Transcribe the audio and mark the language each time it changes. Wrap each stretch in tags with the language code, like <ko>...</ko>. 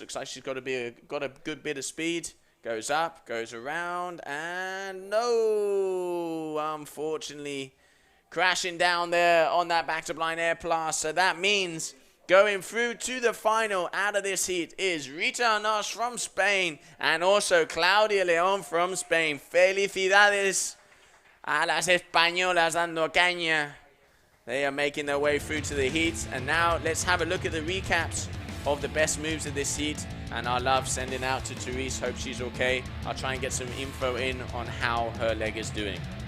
<en>Looks like she's got a good bit of speed. Goes up, goes around, and no, unfortunately, crashing down there on that back to blind air blast. So that means going through to the final out of this heat is Rita Arnoj from Spain and also Claudia León from Spain.</en> <es>Felicidades a las españolas dando caña.</es> <en>They are making their way through to the heat. And now let's have a look at the recaps of the best moves of this heat. And our love sending out to Therese. Hope she's okay. I'll try and get some info in on how her leg is doing.</en>